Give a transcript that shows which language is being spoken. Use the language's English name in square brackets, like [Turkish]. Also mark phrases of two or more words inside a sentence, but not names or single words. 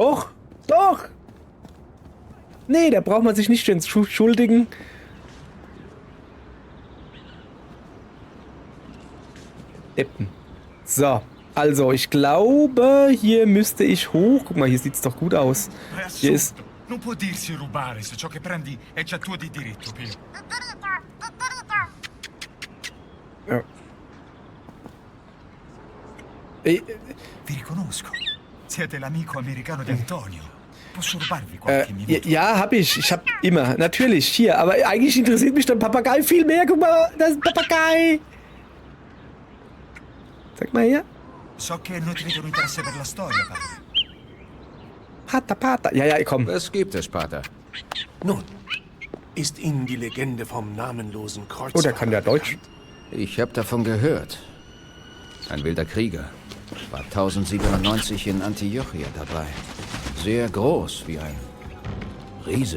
[German] Nee, da braucht man sich nicht entschuldigen. Deppen. So, also ich glaube, hier müsste ich hoch. Guck mal, hier sieht's doch gut aus. Hier ist... [Italian] Non può dirsi rubare se ciò che prendi è già tuo di diritto, Pio. [German] Ja. [Italian] Vi riconosco. Siete l'amico americano di Antonio. Posso rubarvi qualche minuto? [German] Ja, hab ich. Ich hab immer. Natürlich, hier. Aber eigentlich interessiert mich der Papagei viel mehr. Guck mal, das ist ein Papagei. Sag mal hier. [Italian] So che non ti vedono interesse per la storia, padre. [German] Pater. Ja, komm. Was gibt es, Pater? Nun, ist Ihnen die Legende vom namenlosen Kreuzfahrer Oh, der kann ja Deutsch. Ich habe davon gehört. Ein wilder Krieger. War 1097 in Antiochia dabei. Sehr groß, wie ein Riese.